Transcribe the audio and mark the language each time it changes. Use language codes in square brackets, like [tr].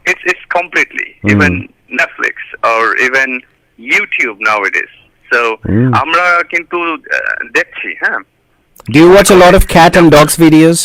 [en] It's completely, even Netflix or even YouTube nowadays. [bn] So আমরা কিন্তু দেখছি, হ্যাঁ। [en] Do you watch a lot of cat and dogs videos?